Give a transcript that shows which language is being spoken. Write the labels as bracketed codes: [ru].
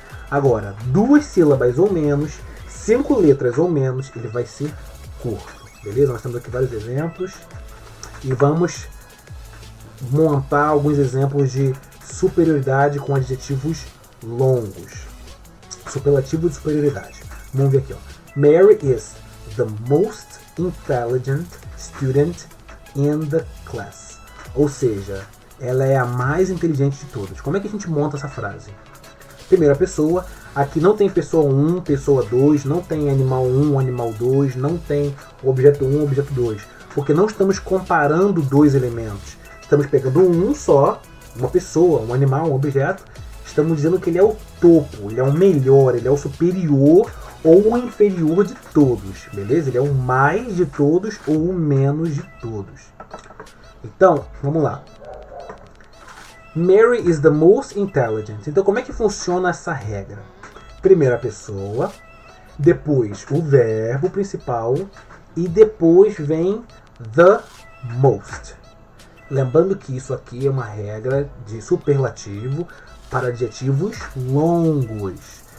[pt] Agora, 2 sílabas ou menos, 5 letras ou menos, ele vai ser curto, beleza? Nós temos aqui vários exemplos e vamos montar alguns exemplos de superioridade com adjetivos longos. Superlativo de superioridade. Vamos ver aqui, [en] Mary is the most intelligent student in the class. [pt] Ou seja, ela é a mais inteligente de todos. Como é que a gente monta essa frase? Primeira pessoa, aqui não tem pessoa 1, pessoa 2, não tem animal 1, animal 2, não tem objeto 1, objeto 2. Porque não estamos comparando dois elementos. Estamos pegando um só, uma pessoa, um animal, um objeto. Estamos dizendo que ele é o topo, ele é o melhor, ele é o superior ou o inferior de todos. Beleza? Ele é o mais de todos ou o menos de todos. Então, vamos lá. [en] Mary is the most intelligent. [pt] Então, como é que funciona essa regra? Primeira pessoa, depois o verbo principal e depois vem the most. Lembrando que isso aqui é uma regra de superlativo para adjetivos longos.